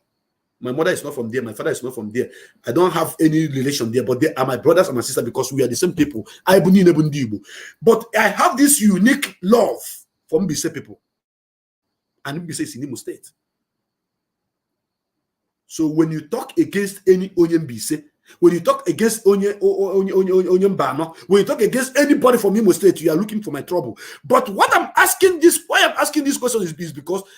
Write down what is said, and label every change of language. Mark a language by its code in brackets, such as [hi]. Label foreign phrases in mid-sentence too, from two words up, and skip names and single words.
[en] My mother is not from there. My father is not from there. I don't have any relation there, but they are my brothers and my sisters because we are the same people. But I have this unique love for Mbise people. And Mbise is in Imo State. So when you talk against any Onye Mbise, when you talk against Onye Mbano, when you talk against anybody from Imo State, you are looking for my trouble. But what I'm asking this, why I'm asking this question is because